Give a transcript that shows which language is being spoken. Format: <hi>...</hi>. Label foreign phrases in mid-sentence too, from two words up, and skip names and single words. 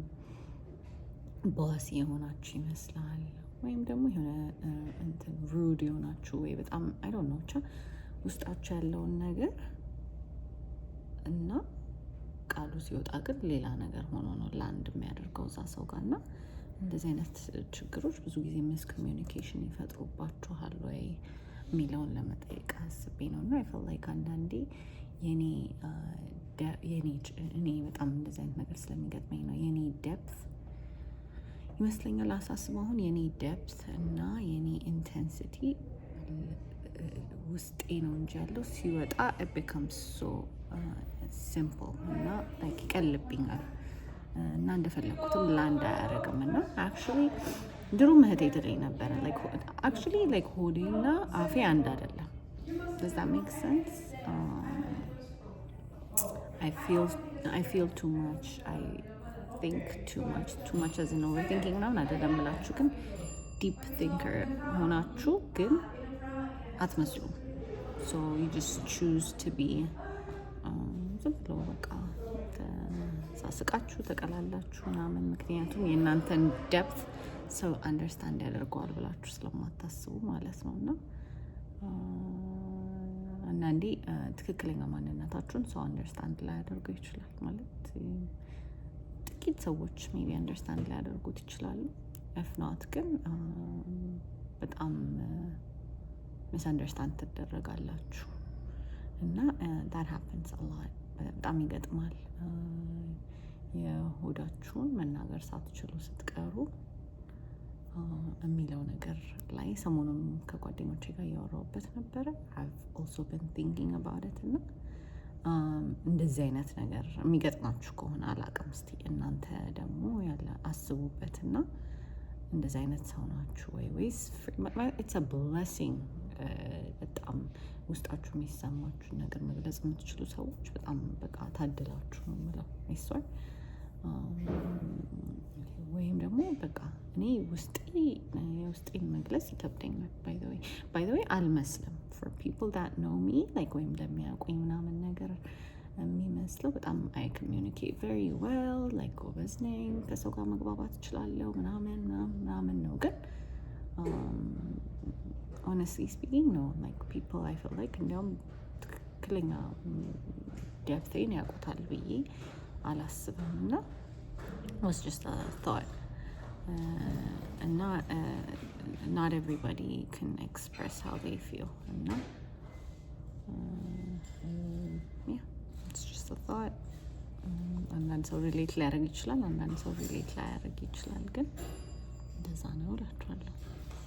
<am>ቦሲ የሆናችሁ ይመስላል፣ ወይም ደግሞ የሆነ እንትን ሩድ የሆናችሁ ወይ በጣም</am> <en>I don't know</en> <am>ብቻ ውስጣችሁ ያለውን ነገር እና ቃሉ ሲወጣ ግን ሌላ ነገር ሆኖ ነው ላንድ የሚያደርገው እዛ ሰው ጋር። እና እንደዚህ አይነት ችግሮች ብዙ ጊዜ</am> <en>miscommunication</en> <am>ይፈጥሩባችኋል ወይ የሚለውን ለመጠየቅ አስቤ ነው። እና</am> <en>I feel like</en> <am>አንዳንዴ እኔ በጣም እንደዚህ አይነት ነገር ስለሚገጥመኝ ነው የኔ ዴፕት ይመስለኛል አሳስበው። አሁን የኔ ዴፕት እና የኔ ኢንቴንሲቲ ውስጤ ነው እንጂ ያለው ሲወጣ</am> <en>it becomes so simple</en> <am>እና like ይቀልብኛል እና እንደፈለኩትም ላንድ አያደርግም። እና actually ድሮ እህቴ ትለኝ ነበረ like ሆዴና አፌ አንድ አይደለም።</am> <en>does that make sense? I feel too much, I think too much as in overthinking</en> <am>ምናምን አይደለም እላችሁ፣ ግን</am> <en>deep thinker</en> <am>ሆናችሁ ግን አትመስሉም።</am> <en>so you just choose to be</en> <am>ዝም ብሎ በቃ ሳስቃችሁ ተቀላላችሁ ምናምን፣ ምክንያቱም የእናንተን ዴፕት ሰው አንደርስታንድ ያደርገዋል ብላችሁ ስለማታስቡ ማለት ነው። እና አንዳንዴ ትክክለኛ ማንነታችሁን ሰው አንደርስታንድ ላያደርገው ይችላል። ማለት ጥቂት ሰዎች</am> <en>maybe understand</en> <am>ሊያደርጉት ይችላሉ።</am> <en>if not</en> <am>ግን በጣም</am> <en>misunderstand</en> <am>ትደረጋላችሁ። እና</am> <en>that happens a lot፣</en> <am>በጣም ይገጥማል። የሆዳችሁን መናገር ሳትችሉ ስትቀሩ የሚለው ነገር ላይ ሰሞኑን ከጓደኞቼ ጋር እያወራሁበት ነበረ።</am> <en>I've also been thinking about it።</en> <am>እና እንደዚህ አይነት ነገር የሚገጥማችሁ ከሆነ አላውቅም፣ እስቲ እናንተ ደግሞ ያለ አስቡበትና እንደዚህ አይነት ሰው ናችሁ ወይስ</am> <en>it's a blessing?</en> <am>በጣም ውስጣችሁ የሚሰማችሁ ነገር መግለጽ የምትችሉ ሰዎች በጣም በቃ ታድላችሁ ነው የምለው። አይሷል ወይም ደግሞ በቃ እኔ ውስጤን መግለጽ ይከብደኛል።</am> <en>by the way</en> <am>አልመስልም</am> <en>for people that know me like</en> <am>ወይም ለሚያውቁኝ ምናምን ነገር የሚመስለው በጣም</am> <en>I communicate very well, like</en> <am>ጎበዝ ነኝ፣ ከሰው ጋር መግባባት እችላለሁ ምናምን ነው። ግን</am> <en>honestly speaking no, like people I feel like</en> <am>እንዲያውም ትክክለኛ ዴፕቴን ያውቁታል ብዬ አላስብም። እና</am> <en>was just a thought and not everybody can express how they feel. And yeah, it's just a thought.</en> <am>አንዳንድ ሰው ሪሌት ሊያደርግ ይችላል፣ አንዳንድ ሰው ሪሌት ላያደርግ ይችላል። ግን እንደዛ ነው እላችኋለሁ።</am>